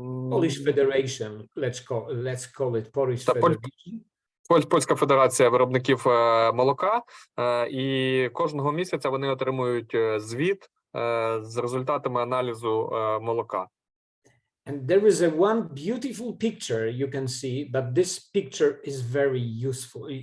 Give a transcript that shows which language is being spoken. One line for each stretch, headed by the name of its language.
English: Polish Federation, let's call it Polish Federation.
Ukrainian: Польська федерація виробників молока, і кожного місяця вони отримують звіт з результатами аналізу молока.
English: And there is one beautiful picture you can see, but this picture is very useful.